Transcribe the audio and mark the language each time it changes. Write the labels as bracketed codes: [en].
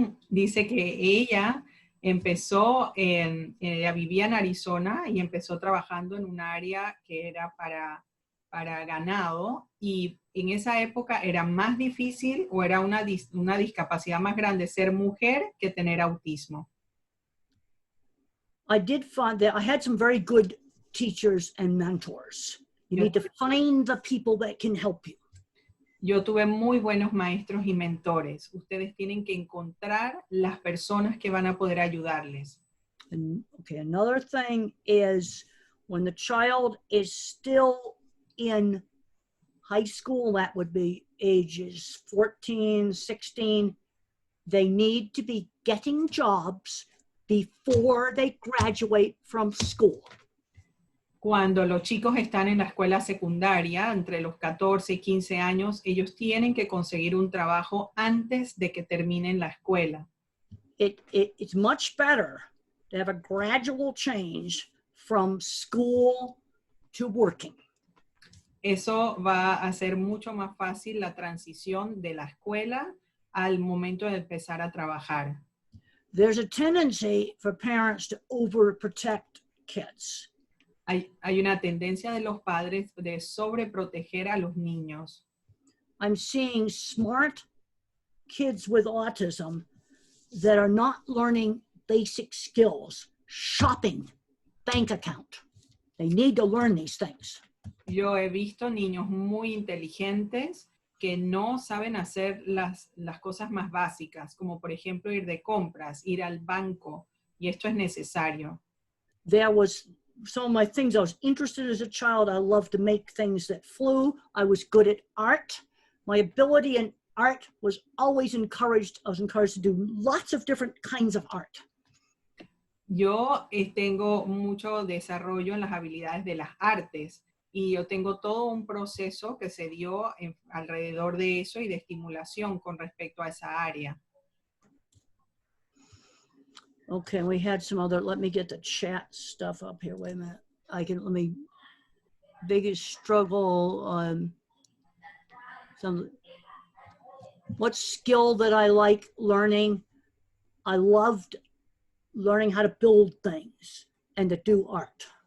[es] Dice que ella empezó ella vivía en Arizona y empezó trabajando en un área que era para ganado, y en esa época era más difícil o era una discapacidad más grande ser mujer que tener autismo. [en] I did find that I had some very good teachers and mentors. You need to find the people that can help you. [es] Yo tuve muy buenos maestros y mentores. Ustedes tienen que encontrar las personas que van a poder ayudarles. [en] And, okay, another thing is when the child is still in high school, that would be ages 14, 16, they need to be getting jobs before they graduate from school. [es] Cuando los chicos están en la escuela secundaria, entre los 14 y 15 años, ellos tienen que conseguir un trabajo antes de que terminen la escuela. [en] It's much better to have a gradual change from school to working. [es] Eso va a hacer mucho más fácil la transición de la escuela al momento de empezar a trabajar. [en] There's a tendency for parents to overprotect kids. [es] Hay una tendencia de los padres de sobreproteger a los niños. [en] I'm seeing smart kids with autism that are not learning basic skills, shopping, bank account. They need to learn these things. [es] Yo he visto niños muy inteligentes que no saben hacer las cosas más básicas, como por ejemplo ir de compras, ir al banco, y esto es necesario. [en] There was some of my things I was interested in as a child. I loved to make things that flew. I was good at art. My ability in art was always encouraged. I was encouraged to do lots of different kinds of art. [es] Yo tengo mucho desarrollo en las habilidades de las artes, y yo tengo todo un proceso que se dio alrededor de eso y de estimulación con respecto a esa área. [en] Okay, we had some other, let me get the chat stuff up here. Wait a minute. Biggest struggle, what skill that I like learning? I loved learning how to build things and to do art.